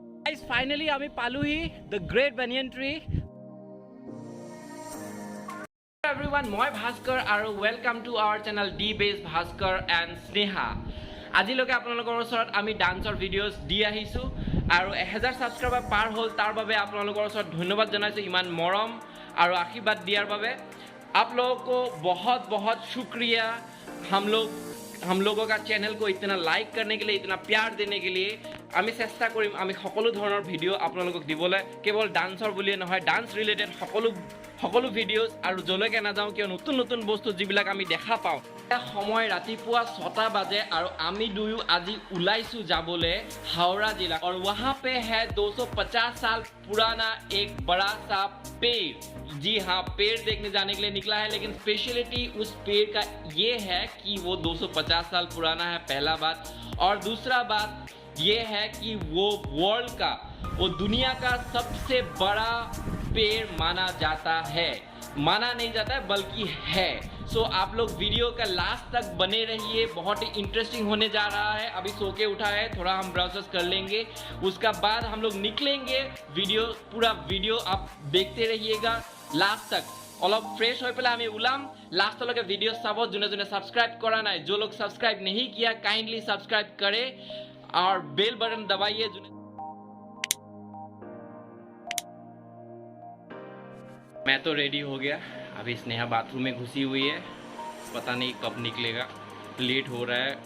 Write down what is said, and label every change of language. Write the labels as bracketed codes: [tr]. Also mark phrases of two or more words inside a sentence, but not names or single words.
[en] Guys, finally [as] আমি পালোহি [en] the great banyan tree. Hello everyone, [as] মই ভাস্কৰ আৰু [en] welcome to our channel D Base ভাস্কৰ and স্নেহা. [as] আজিলৈকে আপোনালোকৰ ওচৰত আমি ডান্সৰ ভিডিঅ'জ দি আহিছোঁ আৰু 1000 ছাবস্ক্ৰাইবাৰ পাৰ হ'ল তাৰ বাবে আপোনালোকৰ ওচৰত ধন্যবাদ জনাইছোঁ ইমান মৰম আৰু আশীৰ্বাদ দিয়াৰ বাবে. [hi] आप लोगों को बहुत बहुत शुक्रिया हम लोगों का चैनल को इतना लाइक करने के लिए, इतना प्यार देने के लिए. [as] আমি চেষ্টা কৰিম আমি সকলো ধৰণৰ ভিডিঅ' আপোনালোকক দিবলৈ, কেৱল ডান্সৰ বুলিয়ে নহয়, ডান্স ৰিলেটেড সকলো ভিডিঅ'জ আৰু যলৈকে নাযাওঁ কিয় নতুন নতুন বস্তু যিবিলাক আমি দেখা পাওঁ. সময় ৰাতিপুৱা 6টা বাজে আৰু আমি দুয়ো আজি ওলাইছোঁ যাবলৈ হাওৰা জিলা. [hi] और वहाँ पे है 250 साल पुराना एक बड़ा सा पेड़. जी हाँ, पेड़ देखने जाने के लिए निकला है, लेकिन स्पेशलिटी उस पेड़ का ये है कि वो 250 साल पुराना है, पहला बात. और दूसरा बात ये है कि वो वर्ल्ड का, वो दुनिया का सबसे बड़ा पेड़ माना जाता है. माना नहीं जाता है बल्कि है. सो आप लोग वीडियो का लास्ट तक बने रहिए, बहुत ही इंटरेस्टिंग होने जा रहा है. अभी सो के उठा है, थोड़ा हम ब्राउजर्स कर लेंगे, उसका बाद हम लोग निकलेंगे. पूरा वीडियो आप देखते रहिएगा लास्ट तक. [as] অলপ ফ্রেশ হৈ পেলাই আমি ওলাম. লাষ্টলৈকে ভিডিঅ' চাব. যোনে যোনে ছাবস্ক্ৰাইব কৰা নাই, [hi] जो लोग सब्सक्राइब नहीं किया काइंडली सब्सक्राइब करें और बेल बटन दबाइए. मैं तो रेडी हो गया. अभी स्नेहा बाथरूम में घुसी हुई है, पता नहीं कब निकलेगा, लेट हो रहा है.